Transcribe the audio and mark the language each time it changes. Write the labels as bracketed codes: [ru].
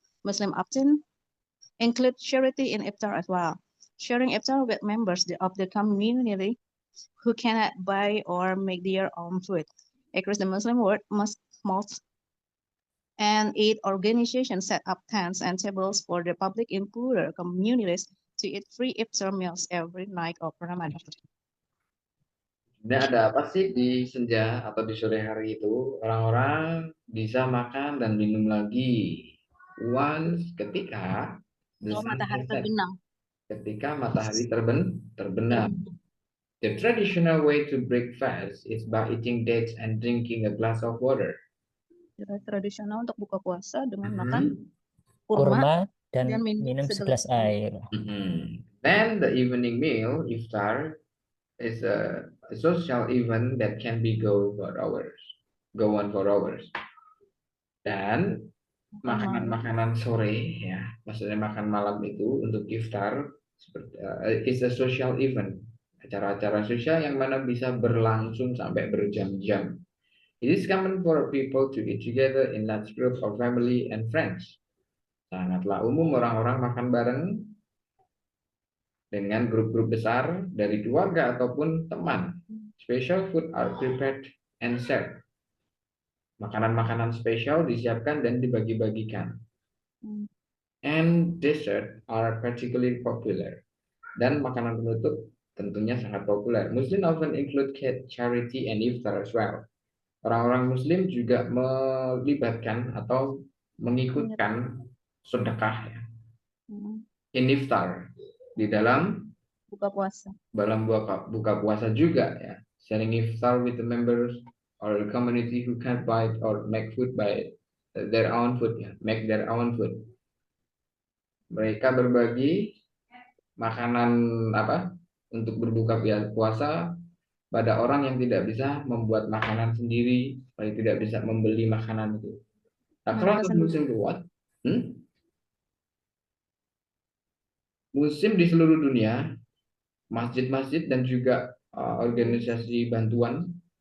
[en] Muslims often include charity in iftar as well, sharing iftar with members of the community who cannot buy or make their own food. Across the Muslim world, mosques and aid organizations set up tents and tables for the public in poorer communities to eat free iftar meals every night of Ramadan. [id] Ini ada apa sih di senja atau di sore hari itu? Orang-orang bisa makan dan minum lagi. [en] Once [id] ketika [en] the sun [id] Matahari [en] set. [id] terbenam. Ketika matahari terbenam. [en] The traditional way to break fast is by eating dates and drinking a glass of water. [id] Tradisional untuk buka puasa dengan makan kurma dan dan minum segelas air. [en] Then the evening meal, iftar, is a social event that can be go on for hours. [id] Dan makanan-makanan sore ya, maksudnya makan malam itu untuk iftar [en] is a social event, [id] acara-acara sosial yang mana bisa berlangsung sampai berjam-jam. [en] It is common for people to eat together in large groups of family and friends. [id] Sangatlah umum orang-orang makan bareng dengan grup-grup besar dari keluarga ataupun teman. [en] Special food are prepared and served. [id] Makanan-makanan spesial disiapkan dan dibagi-bagikan. [en] And dessert are particularly popular. [id] Dan makanan penutup tentunya sangat populer. [en] Muslim often include charity and iftar as well. [id] Orang-orang Muslim juga melibatkan atau mengikutkan sedekah ya. [en] In [id] iftar, di dalam buka puasa. Dalam buka puasa juga ya. [en] Sharing iftar with the members or the community who can't buy or make food by their own food ya. Make their own food. [id] Mereka berbagi makanan untuk berbuka puasa pada orang yang tidak bisa membuat makanan sendiri, yang tidak bisa membeli makanan itu. [en] Across the Muslim world, [id] Muslim di seluruh dunia, masjid-masjid dan juga organisasi bantuan